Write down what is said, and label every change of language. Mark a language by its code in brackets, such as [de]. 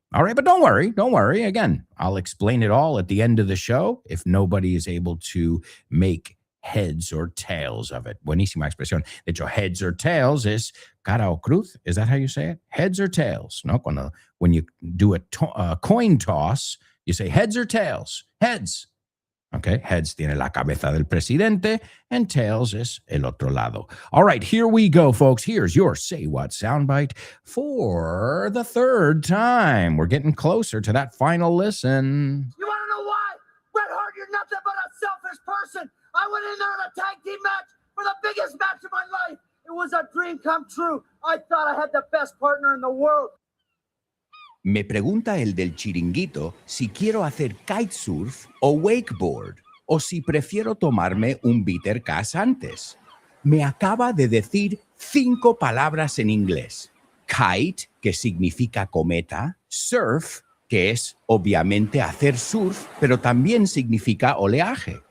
[en] All right, but don't worry. Again, I'll explain it all at the end of the show if nobody is able to make heads or tails of it. [es] Buenísima expresión. De hecho, [en] heads or tails is [es] cara o cruz. [en] Is that how you say it? Heads or tails, ¿no? When you do a coin toss, you say heads or tails? Heads. [es] Okay, heads tiene la cabeza del presidente, [en] and tails [es] es el otro lado. [en] All right, here we go, folks. Here's your Say What soundbite for the third time. We're getting closer to that final listen. You want to know why? Bret Hart, you're nothing but a selfish person. I went in there in a tag team match for the biggest match of my life. It was a dream come true. I thought I had the best partner in the world. [es] Me pregunta el del chiringuito si quiero hacer kitesurf o wakeboard o si prefiero tomarme un bitter cass antes. Me acaba de decir 5 palabras en inglés. Kite, que significa cometa. Surf, que es obviamente hacer surf, pero también significa oleaje.